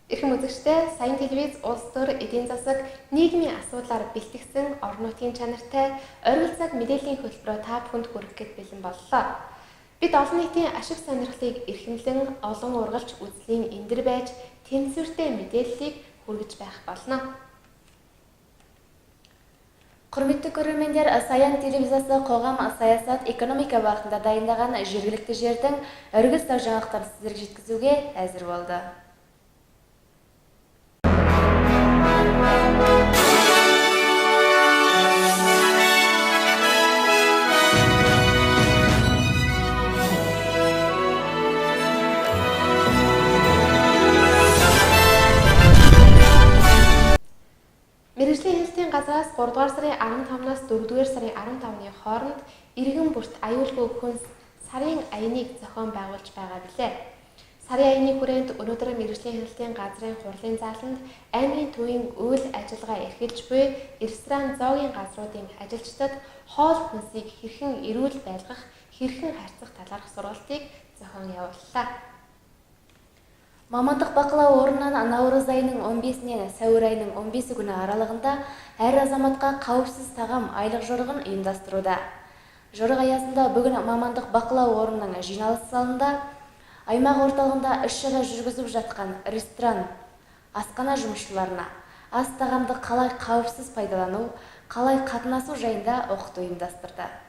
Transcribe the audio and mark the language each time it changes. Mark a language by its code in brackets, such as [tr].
[mn] үзэгчдээ Саян телевиз улс төр эдийн засаг нийгмийн асуудлаар бэлтгэсэн орон нутгийн чанартай оргил цаг мэдээллийн хөтөлбөрөөр та бүхэнд хүрэхэд бэлэн боллоо. Бид олон нийтийн ашиг сонирхлыг эрхэмлэн олон ургалж үзлийн эндэр байж тэнцвэртэй мэдээллийг хүргэж байх болно. [kk] Құрметті көрермендер, Саян телевизиясы қоғам саясат экономика бағытында дайындаған жергілікті жердің өргіз тау жаңалықтарын сіздерге жеткізуге әзір болды. [mn] Мэргэжлийн хэлтийн газраас 3 дугаар сарын 15-наас 4 дугаар сарын 15-ны хооронд иргэн бүрт аюулгүй хүнс сарын аяныг зохион байгуулж байгаа билээ. Сарын аяны хүрээнд өнөөдөр мэргэжлийн хэлтийн газрын хурлын зааланд аймгийн төвийн үйл ажиллагаа эрхэлж буй ресторан зоогийн газруудын ажилчдад хоол хүнсийг хэрхэн эрүүл байлгах, хэрхэн харьцах талаарх сургалтыг зохион явууллаа. [kk] Мамандық бақылау орнынан наурыз айының 15-нен сәуір айының 15 күні аралығында әр азаматқа қауіпсіз тағам айлық жорығын ұйымдастыруда. Жорық аясында бүгін мамандық бақылау орнының жиналыс залында аймақ орталығында іс-шара жүргізіп жатқан ресторан, асхана жұмысшыларына ас тағамды қалай қауіпсіз пайдалану, қалай қатынасу жайында оқыту ұйымдастырды.